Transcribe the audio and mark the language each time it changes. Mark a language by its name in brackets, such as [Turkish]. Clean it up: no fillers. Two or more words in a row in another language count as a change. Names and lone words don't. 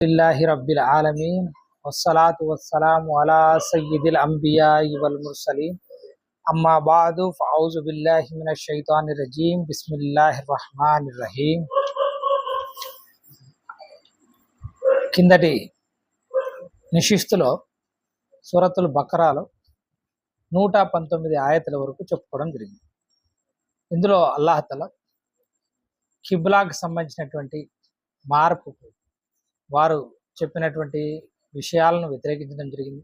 [Arabic] لله رب العالمين والصلاة والسلام على سيد الأنبياء والمرسلين أما بعد فأعوذ بالله من الشيطان الرجيم بسم الله الرحمن الرحيم. [Telugu] కిందటి నిషిస్తులో సూరతుల్ బకరాలో 119 ఆయతుల వరకు చెప్పుకోవడం జరిగింది. ఇందులో అల్లాహ్ కిబ్లాకు సంబంధించినటువంటి మార్పుకు వారు చెప్పినటువంటి విషయాలను వ్యతిరేకించడం జరిగింది.